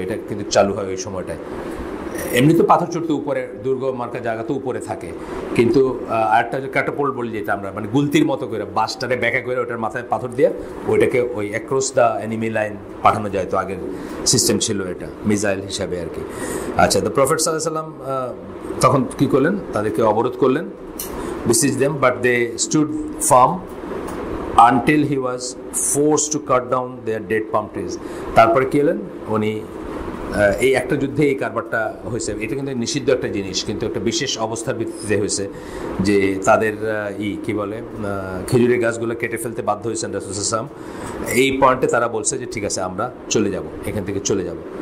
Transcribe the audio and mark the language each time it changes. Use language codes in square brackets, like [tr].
[bn] এটা কিন্তু চালু হয় ওই সময়টায়। এমনি তো পাথর ছুটতে উপরে, দুর্গ মার্কা জায়গা তো উপরে থাকে, কিন্তু আরেকটা যে ক্যাটাপোল্ট বলি যেটা আমরা, মানে গুলতির মতো করে বাসটারে ব্যাকা করে ওটার মাথায় পাথর দিয়ে ওইটাকে ওই [en] across the enemy line [bn] পাঠানো যায়। তো আগের সিস্টেম ছিল এটা মিসাইল হিসাবে আর কি। আচ্ছা, তো প্রফেট সাল্লাল্লাহু আলাইহি ওয়াসাল্লাম তখন কী করলেন, তাদেরকে অবরোধ করলেন, [en] besiege them, but they stood firm until he was forced to cut down their dead palm trees. [bn] তারপরে কী হলেন, উনি এই একটা যুদ্ধে এই কারবারটা হয়েছে। এটা কিন্তু নিষিদ্ধ একটা জিনিস, কিন্তু একটা বিশেষ অবস্থার ভিত্তিতে হয়েছে যে তাদের কি বলে, খেজুরের গাছগুলো কেটে ফেলতে বাধ্য হয়েছেন রাসূল সাল্লাল্লাহু আলাইহি ওয়াসাল্লাম। এই পয়েন্টে তারা বলছে যে ঠিক আছে, আমরা চলে যাব, এখান থেকে চলে যাব।